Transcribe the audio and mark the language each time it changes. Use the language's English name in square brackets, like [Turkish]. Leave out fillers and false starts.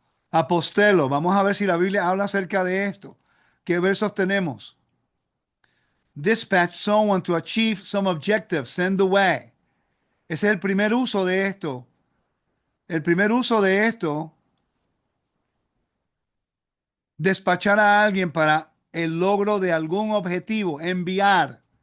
[Spanish] Apostelo. Vamos a ver si la Biblia habla acerca de esto. ¿Qué versos tenemos? [English] Dispatch someone to achieve some objective. Send away. [Spanish] Ese es el primer uso de esto. El primer uso de esto, despachar a alguien para el logro de algún objetivo, enviar.